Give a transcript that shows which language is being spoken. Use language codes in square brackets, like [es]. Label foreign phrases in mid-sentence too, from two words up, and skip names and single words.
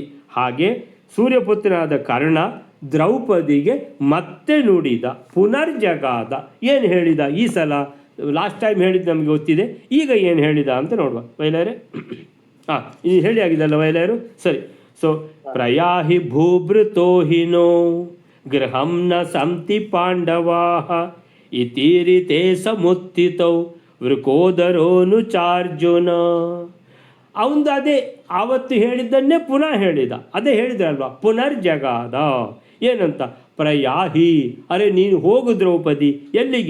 [kn] ಹಾಗೆ ಸೂರ್ಯಪುತ್ರನಾದ ಕರ್ಣ ದ್ರೌಪದಿಗೆ ಮತ್ತೆ ನುಡಿದ, ಪುನರ್ಜಗಾದ. ಏನು ಹೇಳಿದ ಈ ಸಲ? [en] last time [kn] ಹೇಳಿದ್ದು ನಮಗೆ ಗೊತ್ತಿದೆ, ಈಗ ಏನು ಹೇಳಿದ ಅಂತ ನೋಡುವ. ವೈಲಾರೆ ಇದು ಹೇಳಿ ಆಗಿದಲ್ಲ ವೈಲಾರು? ಸರಿ. [sa] ಸೊ ಪ್ರಯಾಹಿ ಭೂಭೃತೋಹಿನೋ ಗೃಹಂ ನ ಸಂತಿ ಪಾಂಡವಾಹ ಇತೀರಿತೆ ಸಮುತ್ಥಿತೌ ವೃಕೋದರೋನು ಚಾರ್ಜುನ. [kn] ಅವನು ಅದೇ ಆವತ್ತು ಹೇಳಿದ್ದನ್ನೇ ಪುನಃ ಹೇಳಿದ, ಅದೇ ಹೇಳಿದ್ರಲ್ವ, ಪುನರ್ಜಗಾದ. ಏನಂತ? ಪ್ರಯಾಹಿ, ಅರೆ ನೀನು ಹೋಗು ದ್ರೌಪದಿ. ಎಲ್ಲಿಗೆ?